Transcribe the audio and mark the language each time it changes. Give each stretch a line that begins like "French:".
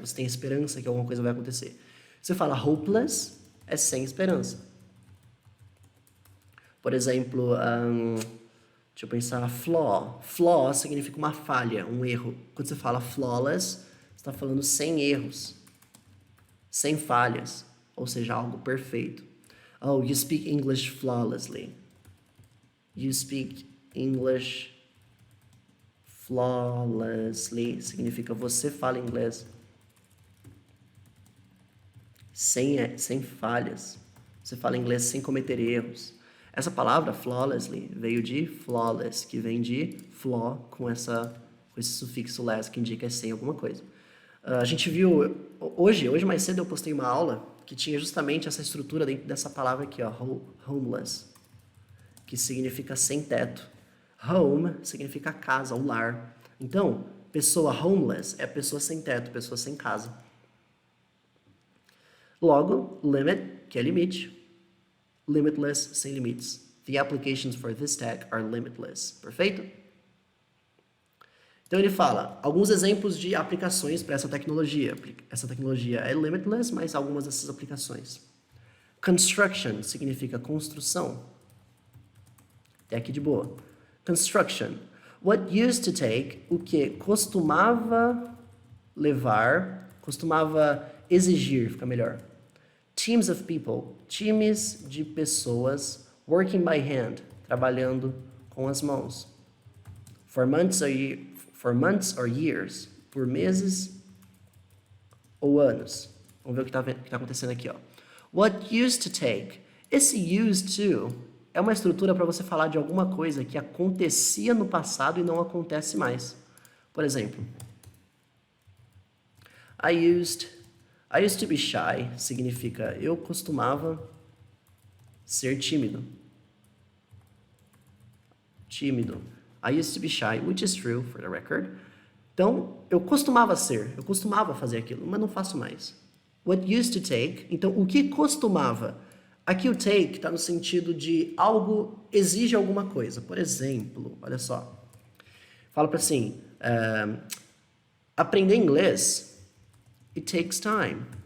Portuguese: Você tem esperança que alguma coisa vai acontecer. Você fala hopeless, é sem esperança. Por exemplo, deixa eu pensar, flaw. Flaw significa uma falha, um erro. Quando você fala flawless, você está falando sem erros, sem falhas, ou seja, algo perfeito.
English: Oh, you speak English flawlessly. You speak English flawlessly
Portuguese: significa você fala inglês sem falhas. Você fala inglês sem cometer erros. Essa palavra, flawlessly, veio de flawless, que vem de flaw com esse sufixo less, que indica sem alguma coisa. A gente viu, hoje mais cedo eu postei uma aula que tinha justamente essa estrutura dentro dessa palavra aqui, ó, homeless, que significa sem teto. Home significa casa, um lar. Então, pessoa homeless é pessoa sem teto, pessoa sem casa. Logo, limit, que é limite. Limitless, sem limites.
English: The applications for this tag are limitless.
Portuguese: Perfeito? Então ele fala alguns exemplos de aplicações para essa tecnologia. Essa tecnologia é limitless, mas algumas dessas aplicações. Construction significa construção. Até aqui de boa. Construction.
English: What used to take,
Portuguese: o que costumava levar, costumava exigir, fica melhor.
English: Teams of people,
Portuguese: times de pessoas,
English: working by hand,
Portuguese: trabalhando com as mãos.
English: For months or years.
Portuguese: Por meses ou anos. Vamos ver o que tá acontecendo aqui, ó.
English: What used to take.
Portuguese: Esse used to é uma estrutura para você falar de alguma coisa que acontecia no passado e não acontece mais. Por exemplo,
English: I used to be shy
Portuguese: significa eu costumava ser tímido. Tímido.
English: I used to be shy, which is true for the record.
Portuguese: Então, eu costumava fazer aquilo, mas não faço mais.
English: What used to take,
Portuguese: então o que costumava? Aqui o take está no sentido de algo exige alguma coisa. Por exemplo, olha só. Fala para assim, aprender inglês,
English: it takes time.